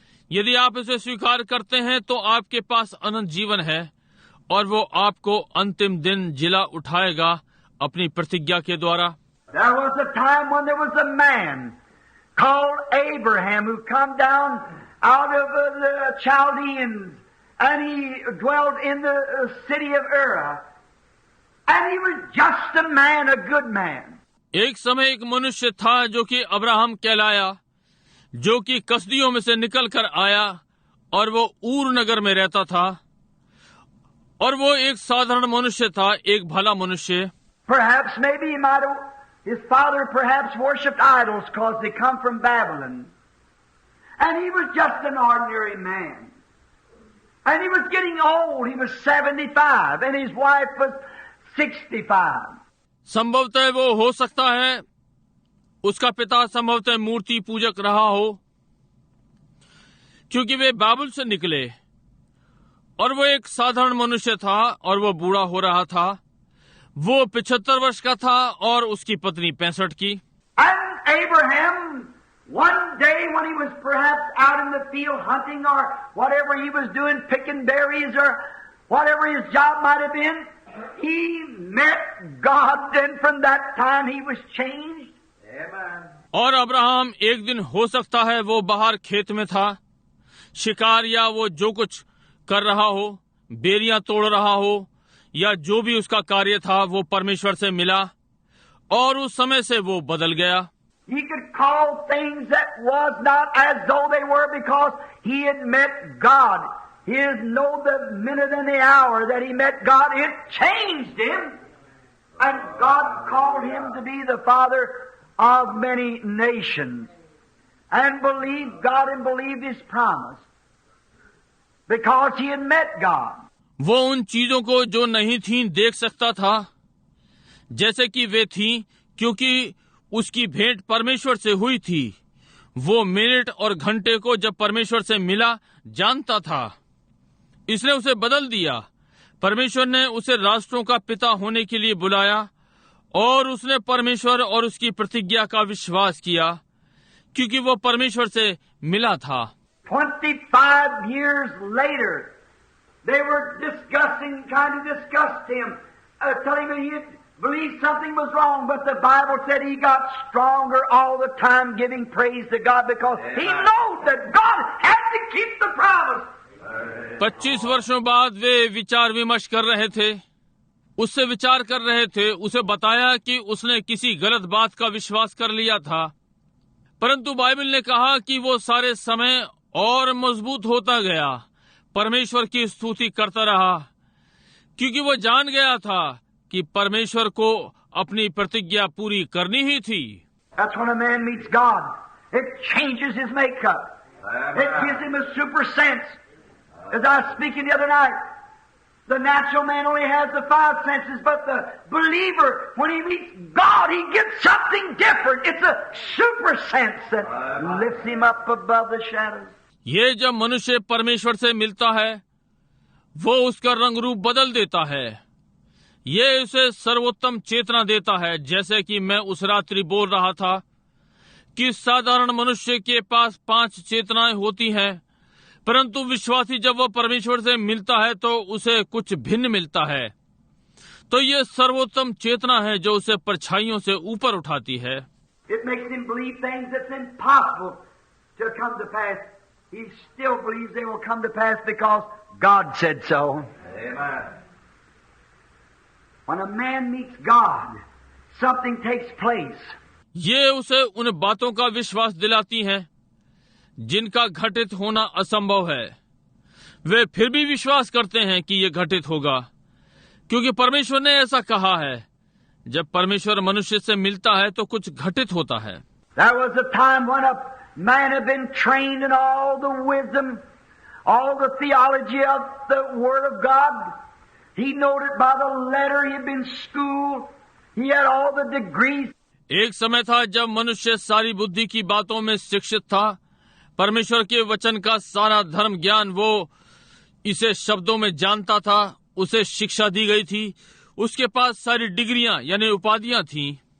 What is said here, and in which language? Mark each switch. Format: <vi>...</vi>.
<hi>यदि आप इसे स्वीकार करते हैं, तो आपके पास अनंत जीवन है, और वो आपको अंतिम दिन जिला उठाएगा अपनी प्रतिज्ञा के द्वारा।</hi> <en>There was a time when there was a man called Abraham who come down out of the Chaldeans, and he dwelt in the city of Ur, and he was just a man, a good man.</en> <hi>एक समय एक मनुष्य था जो कि Abraham कहलाया, जो कि कसदियों में से निकल कर आया, और वो ऊर नगर में रहता था, और वो एक साधारण मनुष्य था, एक भला मनुष्य।</hi> <en>Perhaps maybe his father perhaps worshipped idols because they come from Babylon. And he was just an ordinary man. And he was getting old. He was 75 and his wife was 65.</en> <hi>संभवतः वो हो सकता है उसका पिता संभवतः मूर्ति पूजक रहा हो, क्योंकि वे बाबुल से निकले, और वो एक साधारण मनुष्य था और वो बूढ़ा हो रहा था। वो 75 वर्ष का था और उसकी पत्नी 65 की।</hi> <en>And Abraham, one day when he was perhaps out in the field hunting or whatever he was doing, picking berries or whatever his job might have been, he met God, and from that time he was changed. Amen.</en> <hi>और Abraham एक दिन हो सकता है वो बाहर खेत में था, शिकार या वो जो कुछ कर रहा हो, बेरियां तोड़ रहा हो, या जो भी उसका कार्य था, वो परमेश्वर से मिला, और उस समय से वो बदल गया।</hi> <en>He could call things that was not as though they were because he had met God. He didn't know the minute and the hour that he met God. It changed him. And God called him to be the father of many nations. And believed God and believed His promise. Because he had met God.</en> <hi>वो उन चीजों को जो नहीं थीं देख सकता था जैसे कि वे थीं, क्योंकि उसकी भेंट परमेश्वर से हुई थी। वो मिनट और घंटे को जब परमेश्वर से मिला जानता था, इसने उसे बदल दिया। परमेश्वर ने उसे राष्ट्रों का पिता होने के लिए बुलाया, और उसने परमेश्वर और उसकी प्रतिज्ञा का विश्वास किया, क्योंकि वो परमेश्वर से मिला था।</hi> <en>25 years later, they were trying to discuss him, telling him he believed something was wrong, but the Bible said he got stronger all the time, giving praise to God because he knows that God had to keep the promise.</en> <hi>25 वर्षों बाद वे विचार विमर्श कर रहे थे, उससे विचार कर रहे थे। उसे बताया कि उसने किसी गलत बात का विश्वास कर लिया था, परंतु बाइबल ने कहा कि वो सारे समय और मजबूत होता गया, परमेश्वर की स्तुति करता रहा, क्योंकि वो जान गया था कि परमेश्वर को अपनी प्रतिज्ञा पूरी करनी ही थी।</hi> <en>That's when a man meets God. It changes his makeup. It gives him a super sense. As I was speaking the other night, the natural man only has the 5 senses, but the believer, when he meets God, he gets something different. It's a super sense that lifts him up above the shadows.</en> <hi>ये जब मनुष्य परमेश्वर से मिलता है, वो उसका रंग रूप बदल देता है। ये उसे सर्वोत्तम चेतना देता है, जैसे कि मैं उस रात्रि बोल रहा था कि साधारण मनुष्य के पास 5 चेतनाएं होती हैं, परंतु विश्वासी जब वो परमेश्वर से मिलता है तो उसे कुछ भिन्न मिलता है। तो ये सर्वोत्तम चेतना है जो उसे परछाइयों से ऊपर उठाती है।</hi> <en>It makes him believe things that's impossible to come to pass. He still believes they will come to pass because God said so. Amen. When a man meets God, something takes place.</en> <hi>ये उसे उन बातों का विश्वास दिलाती हैं जिनका घटित होना असंभव है। वे फिर भी विश्वास करते हैं कि ये घटित होगा, क्योंकि परमेश्वर ने ऐसा कहा है। जब परमेश्वर मनुष्य से मिलता है तो कुछ घटित होता है।</hi> <en>There was a time when a man had been trained in all the wisdom, all the theology of the Word of God. He knowed it by the letter. He had been schooled. He had all the degrees.</en> <hi>एक समय था जब मनुष्य सारी बुद्धि की बातों में शिक्षित था। परमेश्वर के वचन का सारा धर्म ज्ञान वो इसे शब्दों में जानता था, उसे शिक्षा दी गई थी, उसके पास सारी डिग्रियां यानी उपाधियां थी।</hi>